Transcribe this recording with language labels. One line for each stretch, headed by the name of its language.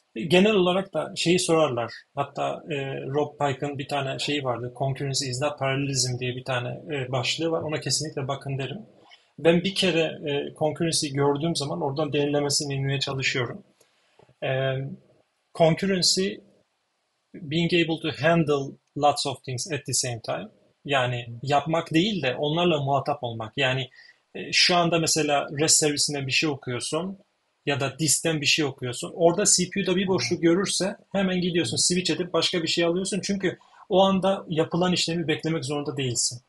Turkish: Genel olarak da şeyi sorarlar. Hatta Rob Pike'ın bir tane şeyi vardı.
English: Concurrency is not parallelism
Turkish: diye bir tane başlığı var. Ona kesinlikle bakın derim. Ben bir kere concurrency gördüğüm zaman oradan derinlemesine inmeye çalışıyorum.
English: E, Concurrency being able to handle lots of things at the same time.
Turkish: Yani yapmak değil de onlarla muhatap olmak. Yani şu anda mesela REST servisinden bir şey okuyorsun ya da disten bir şey okuyorsun. Orada CPU'da bir boşluk görürse hemen gidiyorsun switch edip başka bir şey alıyorsun. Çünkü o anda yapılan işlemi beklemek zorunda değilsin.